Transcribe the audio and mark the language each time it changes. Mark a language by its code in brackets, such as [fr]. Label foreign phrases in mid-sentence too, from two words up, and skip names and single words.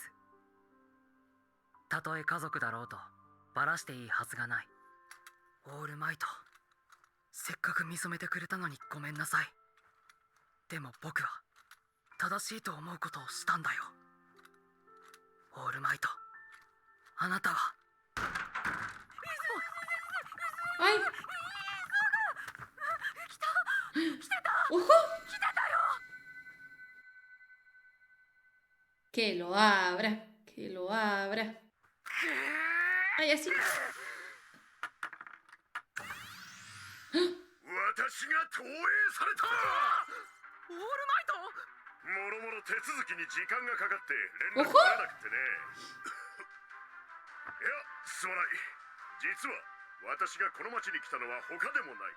[ja] たとえ家族だろうとバラしていいはずがない。オールマイト、せっかく認めてくれたのにごめんなさい。でも僕は正しいと思うことをしたんだよ。オールマイト、あなたは。 [es] ¡Ay! ¡Ojo! Que lo abra, que lo abra. Ay, así. [ja] 私が投影された。オールマイト。もろもろ手続きに時間がかかって連絡取れなくてね。いや、すまない。実は私がこの町に来たのは他でもない。